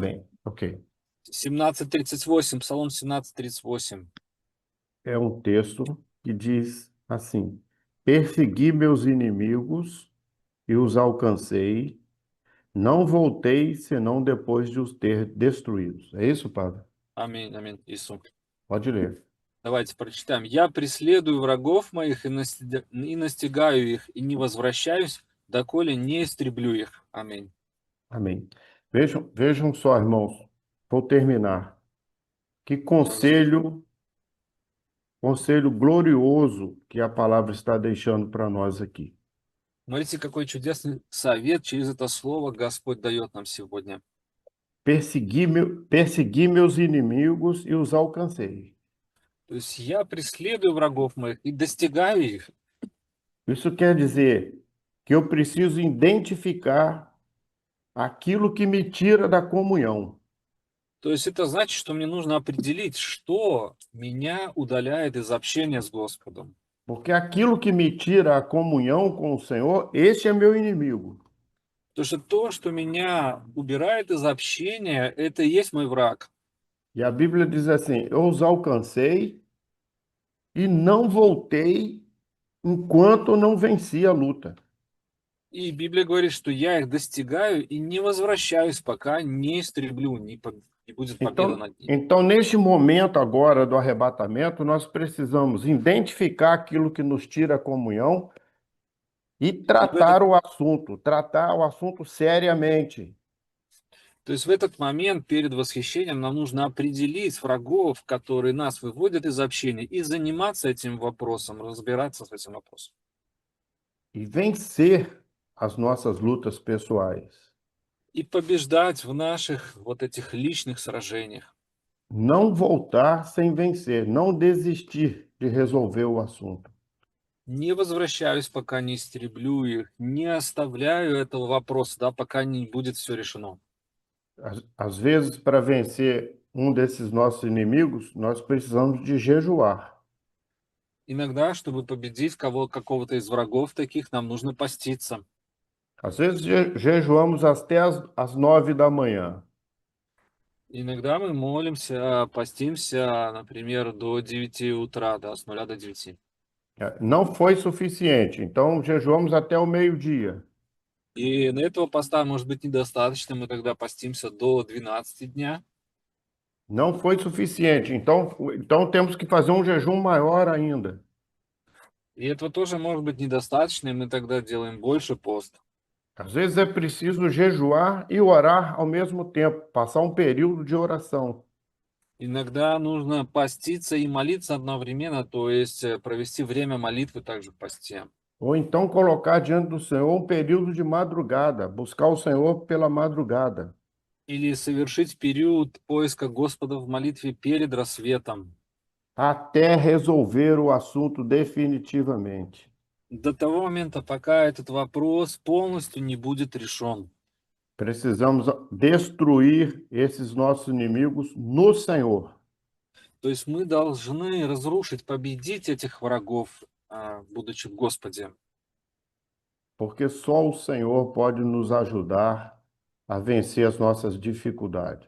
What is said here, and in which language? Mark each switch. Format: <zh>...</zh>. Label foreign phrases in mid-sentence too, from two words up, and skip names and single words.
<pt>Também, ok.</pt> <ru>17:38, Псалом 17:38.</ru> <pt>É um texto que diz assim: Persegui meus inimigos e os alcancei, não voltei senão depois de os ter destruídos. É isso, Padre?</pt> <ru>Аминь, аминь, Иисус.</ru> <pt>Pode ler.</pt> <ru>Давайте прочитаем. «Я преследую врагов моих и настигаю их, и не возвращаюсь, доколе не истреблю их». Аминь.</ru> <pt>Amém. Vejam só, irmãos, vou terminar. Que</pt> <ru>Аминь.</ru> <pt>conselho glorioso que a palavra está deixando para nós aqui.</pt> <ru>Смотрите, какой чудесный совет через это слово Господь дает нам сегодня.</ru> <pt>Persegui meus inimigos e os alcancei.</pt> <ru>То есть я преследую врагов моих и достигаю их.</ru> <pt>Isso quer dizer que eu preciso identificar aquilo que me tira da comunhão.</pt> <ru>То есть это значит, что мне нужно определить, что меня удаляет из общения с Господом.</ru> <pt>Porque aquilo que me tira a comunhão com o Senhor, esse é meu inimigo.</pt> <ru>Потому что то, что меня убирает из общения, это и есть мой враг.</ru> <pt>E a Bíblia diz assim: eu os alcancei e não voltei enquanto não venci a luta.</pt> <ru>И Библия говорит, что я их достигаю и не возвращаюсь, пока не истреблю, не будет победа</ru> <pt>Então,</pt> <ru>над ними.</ru> <pt>então, neste momento agora do arrebatamento, nós precisamos identificar aquilo que nos tira a comunhão e</pt> <ru>И в этот,</ru> <pt>tratar o assunto seriamente.</pt> <ru>то есть в этот момент перед восхищением нам нужно определить врагов, которые нас выводят из общения, и заниматься этим вопросом, разбираться с этим вопросом.</ru> <pt>E vencer as nossas lutas pessoais.</pt> <ru>И побеждать в наших вот этих личных сражениях.</ru> <pt>Não voltar sem vencer, não desistir de resolver o assunto.</pt> <ru>Не возвращаюсь, пока не истреблю их, не оставляю этого вопроса, да, пока не будет все решено.</ru> <pt>Às vezes, para vencer um desses nossos inimigos, nós precisamos de jejuar.</pt> <ru>Иногда, чтобы победить какого-то из врагов таких, нам нужно поститься.</ru> <pt>Às vezes, jejuamos até às 9 da manhã.</pt> <ru>Иногда мы молимся, постимся, например, до 9 утра, да, с 0 до 9.</ru> <pt>Não foi suficiente, então jejuamos até o meio-dia.</pt> <ru>И на этого поста может быть недостаточно, мы тогда постимся до 12 дня.</ru> <pt>Não foi suficiente, então temos que fazer um jejum maior ainda.</pt> <ru>И этого тоже может быть недостаточно, и мы тогда делаем больше пост.</ru> <pt>Às vezes é preciso jejuar e orar ao mesmo tempo, passar um período de oração.</pt> <ru>Иногда нужно поститься и молиться одновременно, то есть провести время молитвы также в посте.</ru> <pt>Ou então colocar diante do Senhor um período de madrugada, buscar o Senhor pela madrugada.</pt> <ru>Или совершить период поиска Господа в молитве перед рассветом,</ru> <pt>Até resolver o assunto definitivamente.</pt> <ru>до того момента, пока этот вопрос полностью не будет решен.</ru> <pt>Precisamos destruir esses nossos inimigos no Senhor.</pt> <ru>То есть мы должны разрушить, победить этих врагов, будучи в Господе.</ru> <pt>Porque só o Senhor pode nos ajudar a vencer as nossas dificuldades.</pt>